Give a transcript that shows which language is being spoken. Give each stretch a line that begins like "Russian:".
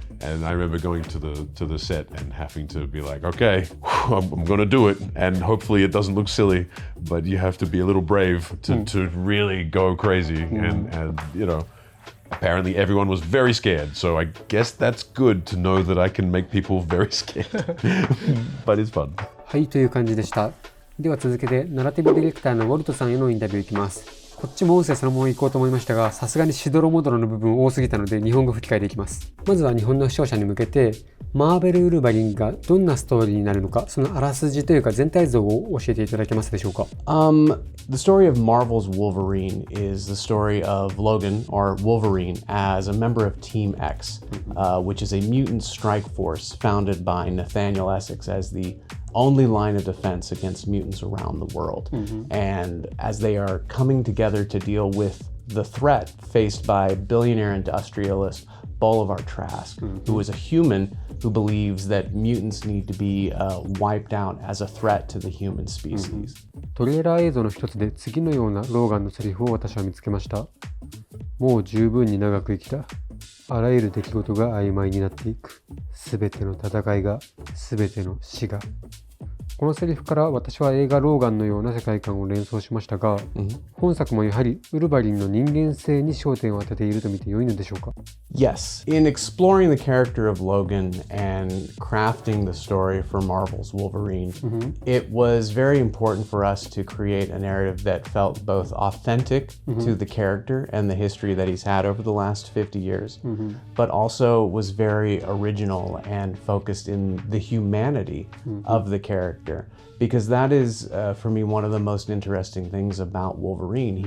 English: And I remember going to the set and having to be like, okay, I'm going to do it, and hopefully it doesn't look silly, but you have to be a little brave to really go crazy. And apparently everyone was very scared, so I guess that's good to know that I can make people very scared. But it's fun.
Japanese: はい、という感じでした。では続けてナラティブディレクターのウォルトさんへのインタビューいきます。こっちも音声そのまま行こうと思いましたが、さすがにしどろもどろの部分多すぎたので日本語吹き替えでいきます。まずは日本の視聴者に向けてマーベルウルヴァリンがどんなストーリーになるのか、そのあらすじというか全体像を教えていただけますでしょうか。
English: The story of Marvel's Wolverine is the story of Logan, or Wolverine, as a member of Team X, which is a mutant strike force founded by Nathaniel Essex as the only line of defense against mutants around the world. And as they are coming together to deal with the threat faced by billionaire industrialist Bolivar Trask, who is a human who believes that mutants need to be wiped out as a threat to the human species.
Japanese: トレーラー映像の一つで次のようなローガンのセリフを私は見つけました。もう十分に長く生きた。あらゆる出来事が曖昧になっていく。すべての戦いが、すべての死が。このセリフから私は映画ローガンのような世界観を連想しましたが、本作もやはりウルヴァリンの人間性に焦点を当てていると見て良いのでしょうか。
English: Yes, in exploring the character of Logan and crafting the story for Marvel's Wolverine, it was very important for us to create a narrative that felt both authentic to the character and the history that he's had over the last 50 years, but also was very original and focused in the humanity of the character.Because that is, for me, one of the most interesting things about Wolverine.